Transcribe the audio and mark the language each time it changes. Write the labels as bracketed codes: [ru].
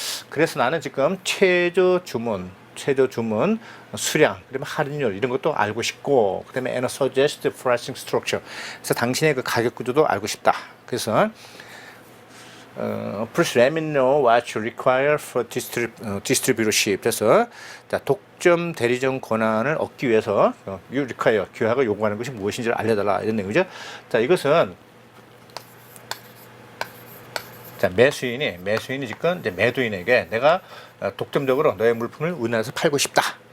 [ko] 그래서 나는 지금 최저 주문, 수량, 그다음에 할인율 이런 것도 알고 싶고, 그다음에 [en] and suggest pricing structure. [ko] 그래서 당신의 그 가격 구조도 알고 싶다. 그래서 [en] please let me know what you require for distributorship. [ko] 그래서, 자, 독점 대리점 권한을 얻기 위해서 [en] you require, [ko] 규약을 요구하는 것이 무엇인지를 알려달라, 이런 내용이죠. 자, 이것은, 자, 매수인이 지금 이제 매도인에게 내가 독점적으로 너의 물품을 우리나라에서 팔고 싶다.